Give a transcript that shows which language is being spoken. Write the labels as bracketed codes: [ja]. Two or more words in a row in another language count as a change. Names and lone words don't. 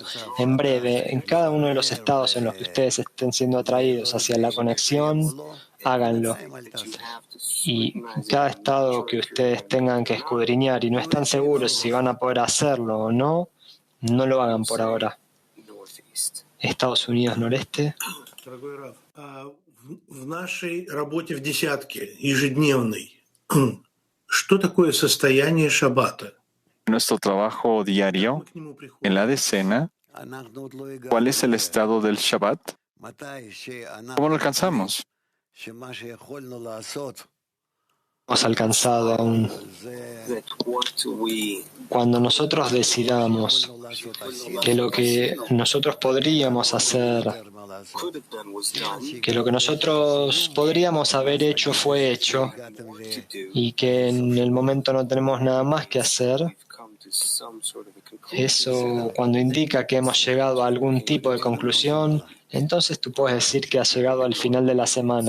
[es] En breve, en cada uno de los estados en los que ustedes estén siendo atraídos hacia la conexión, háganlo. Y cada estado que ustedes tengan que escudriñar y no están seguros si van a poder hacerlo o no, no lo hagan por ahora. Estados Unidos Noreste. [ru] В нашей работе в десятке ежедневной, что такое состояние шаббата? [es] En nuestro trabajo diario, en la decena, ¿cuál es el estado del Shabbat? ¿Cómo lo alcanzamos? Hemos alcanzado aún. Cuando nosotros decidamos que lo que nosotros podríamos hacer, que lo que nosotros podríamos haber hecho fue hecho y que en el momento no tenemos nada más que hacer, eso cuando indica que hemos llegado a algún tipo de conclusión, entonces tú puedes decir que has llegado al final de la semana.